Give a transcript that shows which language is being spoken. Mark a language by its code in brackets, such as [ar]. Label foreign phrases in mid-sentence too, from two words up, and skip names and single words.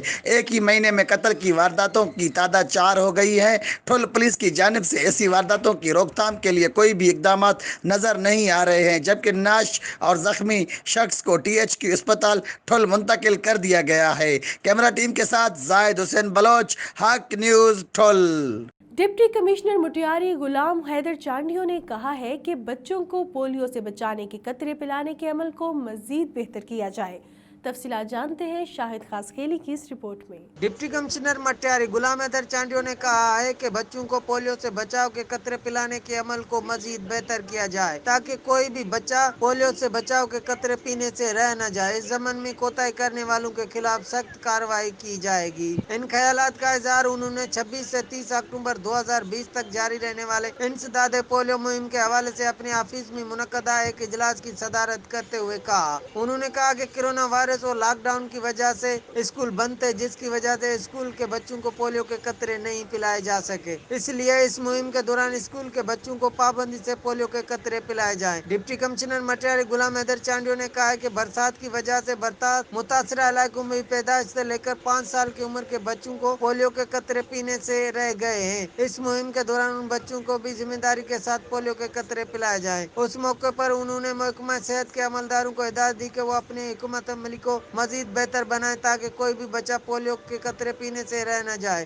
[ur] ایک ہی مہینے میں قتل کی وارداتوں کی تعداد 4 ہو گئی ہے. ٹھل پولیس کی جانب سے ایسی وارداتوں کی روک تھام کے لیے کوئی بھی اقدام نظر نہیں آ رہے ہیں، جبکہ ناش اور زخمی شخص کو THQ اسپتال ٹھل منتقل کر دیا گیا ہے. [en] camera team [ur] کے ساتھ زاہد حسین بلوچ، حق نیوز ٹھل. ڈپٹی کمشنر مٹیاری غلام حیدر چانڈیو نے کہا ہے کہ بچوں کو پولیو سے بچانے کے قطرے پلانے کے عمل کو مزید بہتر کیا جائے. تفصیلات جانتے ہیں شاہد خاصخیلی کی اس رپورٹ میں. ڈپٹی کمشنر مٹیاری غلام حیدر چانڈیو نے کہا ہے کہ بچوں کو پولیو سے بچاؤ کے قطرے پلانے کے عمل کو مزید بہتر کیا جائے تاکہ کوئی بھی بچہ پولیو سے بچاؤ کے قطرے پینے سے رہ نہ جائے. اس ضمن میں کوتاہی کرنے والوں کے خلاف سخت کارروائی کی جائے گی. ان خیالات کا اظہار انہوں نے 26 سے 30 اکتوبر 2020 تک جاری رہنے والے انسداد پولیو مہم کے حوالے سے اپنے آفس میں منعقدہ ایک اجلاس کی صدارت کرتے ہوئے کہا. انہوں نے کہا کہ کورونا وائرس اور لاک ڈاؤن کی وجہ سے اسکول بند تھے، جس کی وجہ سے اسکول کے بچوں کو پولیو کے قطرے نہیں پلائے جا سکے. اس لیے اس مہم کے دوران اسکول کے بچوں کو پابندی سے پولیو کے قطرے پلائے جائیں. ڈپٹی کمشنر مٹیاری غلام حیدر چانڈیو نے کہا ہے کہ برسات کی وجہ سے متاثرہ علاقوں میں پیدائش سے لے کر 5 سال کی عمر کے بچوں کو پولیو کے قطرے پینے سے رہ گئے ہیں. اس مہم کے دوران ان بچوں کو بھی ذمہ داری کے ساتھ پولیو کے قطرے پلائے جائیں. اس موقع پر انہوں نے محکمہ صحت کے عملداروں کو ہدایت دی کہ وہ اپنی حکومت عملی کو مزید بہتر بنائے تاکہ کوئی بھی بچہ پولیو کے قطرے پینے سے رہ نہ جائے.